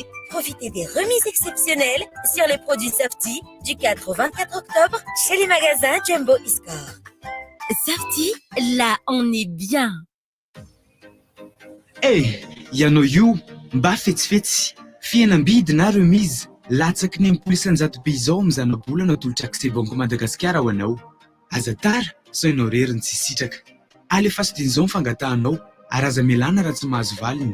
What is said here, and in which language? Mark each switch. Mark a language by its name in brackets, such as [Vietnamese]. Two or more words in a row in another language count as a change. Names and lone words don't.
[French] Profitez des remises exceptionnelles sur les produits Safety du 4 au 24 octobre chez les magasins Jumbo e-Score. Safety, là on est bien. [Malagasy] Eh, ianao io mba fetsifetsy fihenam-bidy na remise latsaky ny 10,900 be izao mizana-bolana tolotra accès banque Madagasikara ho anao. Aza tara sao ianao reriny tsy sitraka. Alefa sy din'izao ny fangatahanao ary aza melana raha tsy mahazo valiny.